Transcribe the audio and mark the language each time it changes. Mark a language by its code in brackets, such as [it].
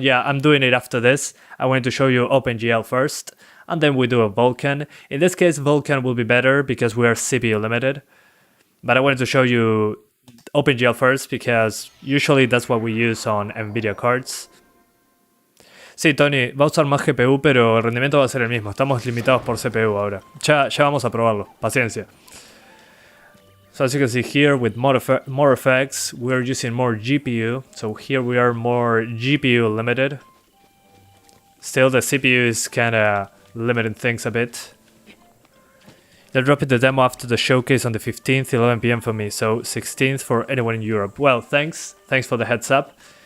[en] Yeah, I'm doing it after this. I wanted to show you OpenGL first, and then we do a VULKAN. In this case, VULKAN will be better because we are CPU limited. But I wanted to show you OpenGL first because usually that's what we use on NVIDIA cards. [es] Sí, Tony, va a usar más GPU, pero el rendimiento va a ser el mismo. Estamos limitados por CPU ahora. Ya vamos a probarlo. Paciencia. [en] So as you can see here, with more effects, we're using more GPU. So here we are more GPU limited. Still, the CPU is kinda limiting things a bit. They're dropping the demo after the showcase on the 15th, 11 PM for me. So 16th for anyone in Europe. Well, thanks. Thanks for the heads up.